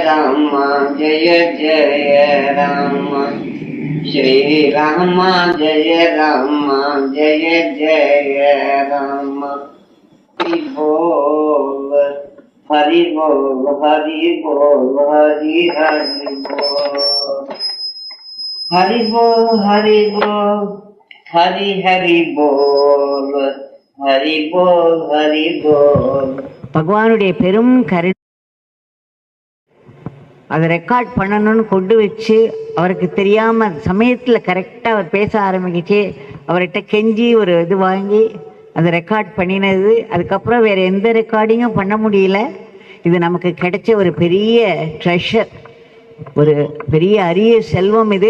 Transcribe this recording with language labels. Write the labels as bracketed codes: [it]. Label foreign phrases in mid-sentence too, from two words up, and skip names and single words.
[sa] राम जय जय राम श्री राम जय राम जय जय राम हरि बोल हरि बोल हरि बोल हरि हरि बोल हरि बोल हरि बोल हरि हरि बोल हरि बोल हरि बोल. [ta] பகவானுடைய பெரும் கருணை அதை ரெக்கார்ட் பண்ணணும்னு கொண்டு வச்சு அவருக்கு தெரியாமல் சமயத்தில் கரெக்டாக அவர் பேச ஆரம்பிக்கிச்சு. அவர்கிட்ட கெஞ்சி ஒரு இது வாங்கி அதை ரெக்கார்ட் பண்ணினது. அதுக்கப்புறம் வேறு எந்த ரெக்கார்டிங்கும் பண்ண முடியல. இது நமக்கு கிடைச்ச ஒரு பெரிய ட்ரெஷர், ஒரு பெரிய அரிய செல்வம் இது.